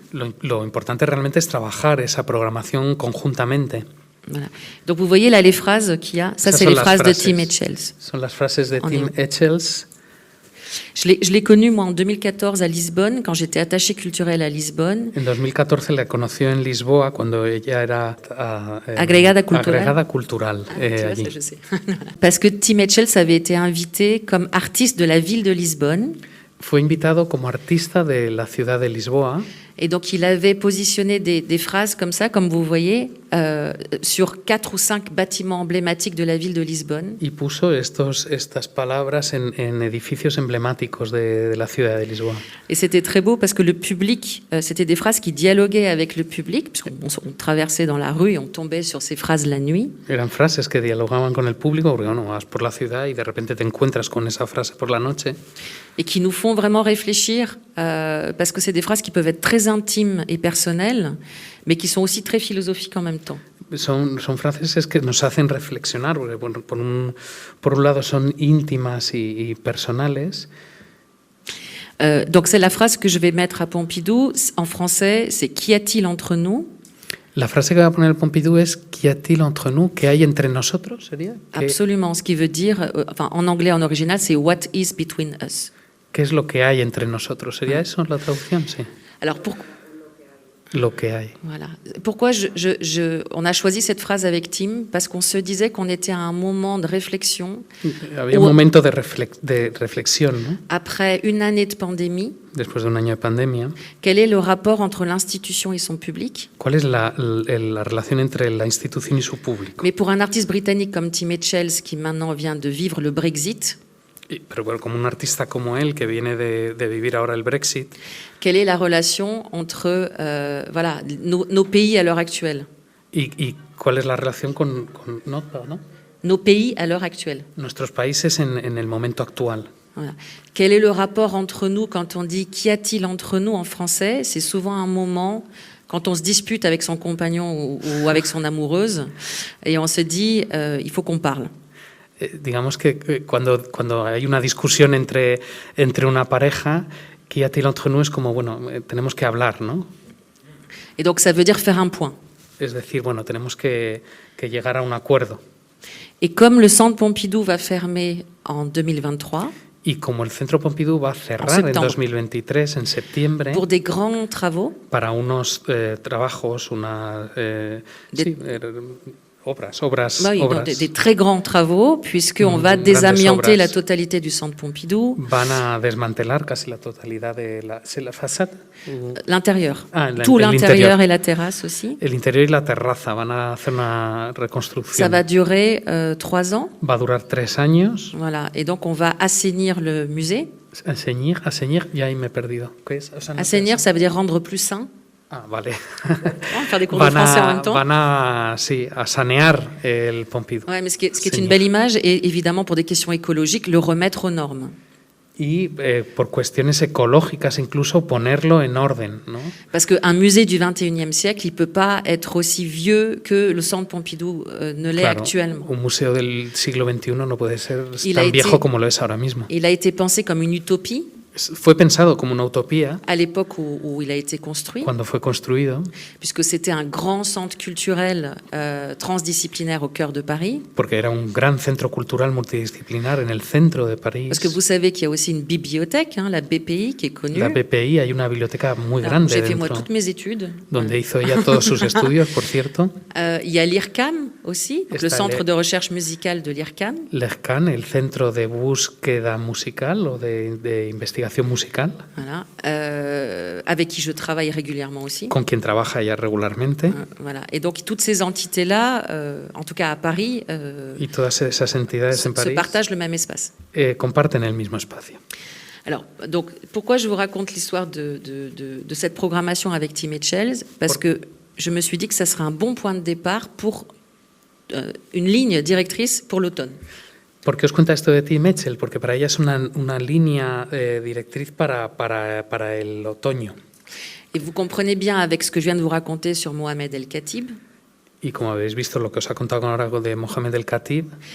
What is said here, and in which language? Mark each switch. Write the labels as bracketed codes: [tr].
[es] Lo importante realmente es trabajar esa programación conjuntamente. [fr] Voilà. Donc vous voyez là les phrases qu'il y a. Ça c'est les phrases de Tim Etchells. [es] Son las frases de Tim Etchells. [fr] Je l'ai connue, moi, en 2014 à Lisbonne, quand j'étais attachée culturelle à Lisbonne. [es] En 2014 la conoció en Lisboa cuando ella era agregada cultural allí. [fr] Ça, je sais. Parce que Tim Etchells avait été invité comme artiste de la ville de Lisbonne. [es] Fue invitado como artista de la ciudad de Lisboa. [fr] Et donc, il avait positionné des phrases comme ça, comme vous voyez, sur 4 ou 5 bâtiments emblématiques de la ville de Lisbonne. [es] Y puso estas palabras en edificios emblemáticos de la ciudad de Lisboa. [fr] Et c'était très beau parce que le public, c'était des phrases qui dialoguaient avec le public, puisqu'on traversait dans la rue et on tombait sur ces phrases la nuit. [es] Eran frases que dialogaban con el público, porque bueno, vas por la ciudad y de repente te encuentras con esa frase por la noche. [fr] Et qui nous font vraiment réfléchir, parce que c'est des phrases qui peuvent être très intimes et personnelles, mais qui sont aussi très philosophiques en même temps. [es] Son frases que nos hacen reflexionar, porque bueno, por un lado son íntimas y personales. [fr] Donc c'est la phrase que je vais mettre à Pompidou. En français, c'est « Qu'y a-t-il entre nous ?» [es] La frase que va a poner el Pompidou es [fr] ¿Qu'y a-t-il entre nous? [es] ¿Qué hay entre nosotros? ¿Sería? [fr] Absolument, ce qui veut dire, enfin en anglais, en original, c'est « [en] What is between us ?» [es] ¿Qué es lo que hay entre nosotros? ¿Sería eso la traducción? Sí. [fr] Alors, [es] Lo que hay. [fr] Voilà. Pourquoi on a choisi cette phrase avec Tim? Parce qu'on se disait qu'on était à un moment de réflexion. [es] Había un momento de reflexión, ¿no? [fr] Après une année de pandémie. [es] Después de un año de pandemia. [fr] Quel est le rapport entre l'institution et son public? [es] ¿Cuál es la relación entre la institución y su público? [fr] Mais pour un artiste britannique comme Tim Etchells, qui maintenant vient de vivre le Brexit. [es] Pero bueno, como un artista como él, que viene de vivir ahora el Brexit. [fr] Quelle est la relation entre voilà, nos pays à l'heure actuelle? [es] ¿Y cuál es la relación con ¿no? [fr] Nos pays à l'heure actuelle. [es] Nuestros países en el momento actual. [fr] Voilà. Quel est le rapport entre nous quand on dit « Qu'y a-t-il entre nous » en français? C'est souvent un moment quand on se dispute avec son compagnon ou avec son amoureuse et on se dit il faut qu'on parle. [es] Digamos que cuando hay una discusión entre una pareja, [fr] ¿Qu'y a-t-il entre nous? [es] Es como, bueno, tenemos que hablar, ¿no? [fr] Et donc ça veut dire faire un point. [es] Es decir, bueno, tenemos que llegar a un acuerdo. [fr] Et comme le Centre Pompidou va fermer en 2023, [es] y como el Centro Pompidou va a cerrar en 2023, en septiembre, [fr] pour des grands travaux, [es] para unos trabajos, obras. [fr] Des très grands travaux, puisqu'on va désamianter la totalité du Centre Pompidou. [es] Van a desmantelar casi la totalidad de la façade. [fr] L'intérieur. Tout l'intérieur et la terrasse aussi. [es] El interior y la terraza van a hacer una reconstrucción. [fr] Ça va durer 3 ans. [es] Va a durar 3 años. [fr] Voilà. Et donc on va assainir le musée. [es] Assainir, ya ahí me he perdido. ¿Qué es? O sea, no [fr] assainir, ça veut dire rendre plus sain. [es] Ah, vale. [fr] Faire des cours de français en même temps. [es] Van a sanear el Pompidou. [fr] Ouais, mais ce qui est une belle image, et évidemment pour des questions écologiques, le remettre aux normes. [es] Y por cuestiones ecológicas incluso ponerlo en orden, ¿no? [fr] Parce qu'un musée du XXIe siècle, il ne peut pas être aussi vieux que le Centre Pompidou ne l'est actuellement. [es] Un museo del siglo XXI no puede ser tan viejo como lo es ahora mismo. [fr] Il a été pensé comme une utopie. [es] Fue pensado como una utopía [fr] à l'époque où il a été construit, [es] cuando fue construido, [fr] puisque c'était un grand centre culturel transdisciplinaire au cœur de Paris. [es] Porque era un gran centro cultural multidisciplinar en el centro de París. [fr] Parce que vous savez qu'il y a aussi une bibliothèque, la BPI, qui est connue. [es] La BPI, hay una biblioteca muy grande [fr] j'ai fait moi toutes mes études. [es] Donde hizo ella todos sus estudios, por cierto. [fr] Il y a l'IRCAM aussi, le centre de recherche musicale de l'IRCAM. [es] L'IRCAM, el centro de búsqueda musical o de investigación musical. [fr] Voilà. Avec qui je travaille régulièrement aussi. [es] Con quien trabaja ella regularmente. [fr] Voilà. Et donc toutes ces entités-là, en tout cas à Paris, [es] y todas esas entidades en París [fr] se partagent le même espace. [es] Comparten el mismo espacio. [fr] Alors, donc, pourquoi je vous raconte l'histoire de cette programmation avec Tim Etchells? Parce que je me suis dit que ça serait un bon point de départ pour une ligne directrice pour l'automne. [es] ¿Por qué os cuenta esto de Tim Etchells? Porque para ella es una línea directriz para el otoño. [fr] Et vous comprenez bien avec ce que je viens de vous raconter sur Mohamed El-Khatib. [es] Y como habéis visto lo que os ha contado ahora de Mohamed El-Khatib,